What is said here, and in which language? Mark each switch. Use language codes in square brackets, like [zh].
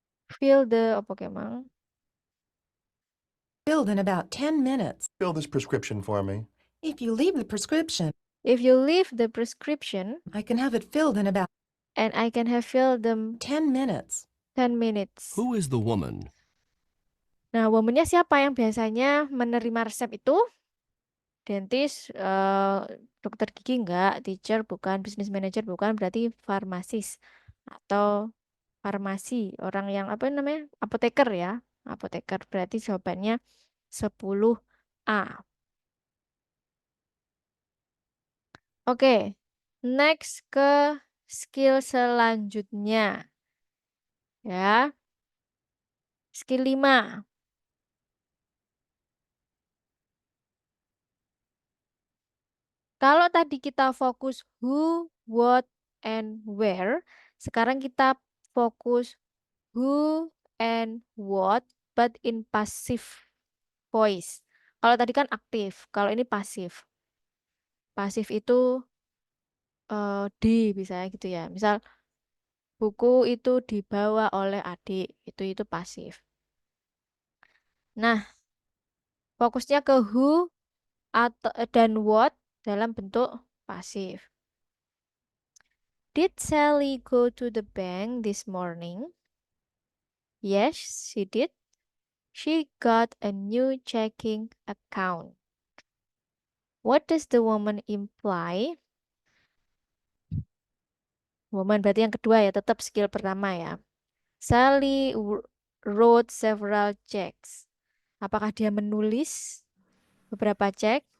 [en] Fill the apa kemang? Filled in about 10 minutes. Fill this prescription for me. If you leave the prescription, If you leave the prescription I can have it filled in about and I can have filled them 10 minutes. 10 minutes. Who is the woman? [id] Nah, womannya siapa yang biasanya menerima resep itu? Dentist, dokter gigi enggak, teacher bukan, business manager bukan, berarti farmasis atau farmasi, orang yang apa namanya? Apoteker ya. Apoteker berarti jawabannya 10A. Oke, next ke skill selanjutnya. Ya, skill 5. Kalau tadi kita fokus [en] who, what, and where, [id] sekarang kita fokus [en] who and what, but in passive voice. [id] Kalau tadi kan aktif, kalau ini pasif. Pasif itu di misalnya gitu ya. Misal buku itu dibawa oleh adik, itu pasif. Nah, fokusnya ke who atau dan what dalam bentuk pasif. [en] Did Sally go to the bank this morning? Yes, she did. She got a new checking account. What does the woman imply? [id] Woman berarti yang kedua ya, tetap skill pertama ya. [en] Sally wrote several checks. [id] Apakah dia menulis beberapa cek?